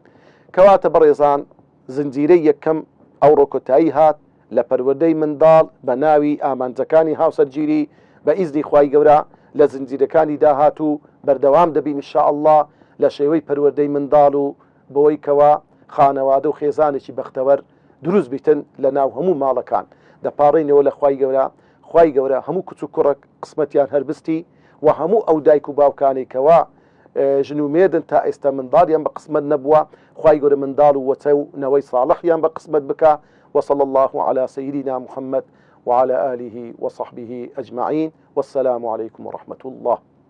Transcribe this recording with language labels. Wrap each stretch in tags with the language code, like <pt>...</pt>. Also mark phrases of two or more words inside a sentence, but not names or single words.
<ckb>کەواتە بەڕێزان زنجیرەی یەکەم ئەو ڕۆکۆتایی هات لە پەروەردەی منداڵ بە ناوی ئامانجەکانی هاوسەرگیری بە ئیزنی خوای گەورە لە زنجیرەکانی داهات و بەردەوام دەبین ئینشاءالله لە شێوەی پەروەردەی منداڵ و بۆی کەوا خانەوادە و خێزانێکی بەختەوەر دروست بیتن لە ناو هەموو ماڵەکان. دەپاڕینەوە لە خوای گەورە هەموو کچ و کوڕک قسمەتیان هەربستی و هەموو ئەو دایک و باوکانی کەوا ژن و مێردن تا ئێستا منداڵیان بە قسمەت نەبووە خوای گەورە منداڵ و وەچە و نەوەی ساڵحیان بە قسمەت بکە.</ckb> <ar>وصلى الله على سيدنا محمد وعلى آله وصحبه أجمعين والسلام عليكم ورحمة الله.</ar>